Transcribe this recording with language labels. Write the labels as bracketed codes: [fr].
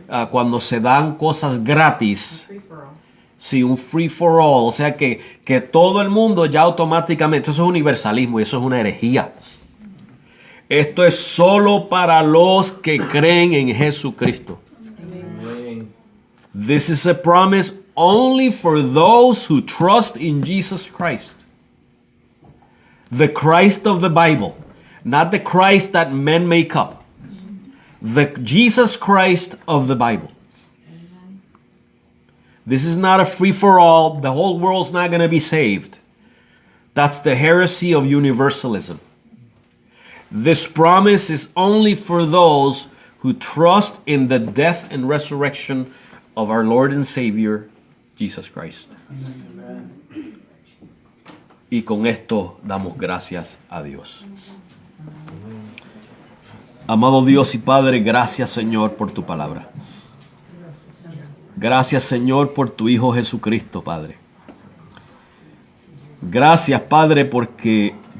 [es] Cuando se dan cosas gratis. Sí, un [en] free for all. [es] O sea que todo el mundo ya automáticamente, eso es universalismo y eso es una herejía. Esto es solo para los que creen en Jesucristo. Amén. [en] This is a promise only for those who trust in Jesus Christ. The Christ of the Bible, not the Christ that men make up. The Jesus Christ of the Bible. This is not a free-for-all. The whole world's not going to be saved. That's the heresy of universalism. This promise is only for those who trust in the death and resurrection of our Lord and Savior, Jesus Christ. [es] Y con esto damos gracias a Dios. Amado Dios y Padre, gracias, Señor, por tu palabra. Gracias, Señor, por tu Hijo Jesucristo, Padre. Gracias, Padre, porque